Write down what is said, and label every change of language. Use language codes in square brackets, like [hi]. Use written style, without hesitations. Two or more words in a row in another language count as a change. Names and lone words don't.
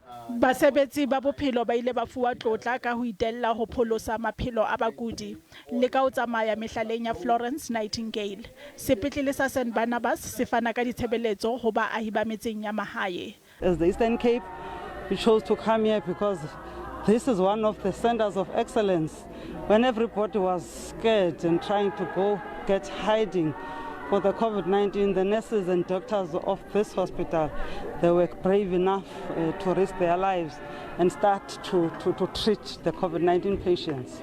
[st] Basebetsi ba bophelo ba ile ba fuwa tlotla ka ho itella ho pholosa maphelo a bakudi le ka ho tsamaya mehlaleng ya Florence Nightingale. Sepetlele sa St Barnabas se fana ka ditshebeletso ho baahi ba metseng ya mahae. [en] As the Eastern Cape, we chose to come here because this is one of the centers of excellence. When everybody was scared and trying to go get hiding for the COVID-19, the nurses and doctors of this hospital, they were brave enough to risk their lives and start to treat the COVID-19 patients.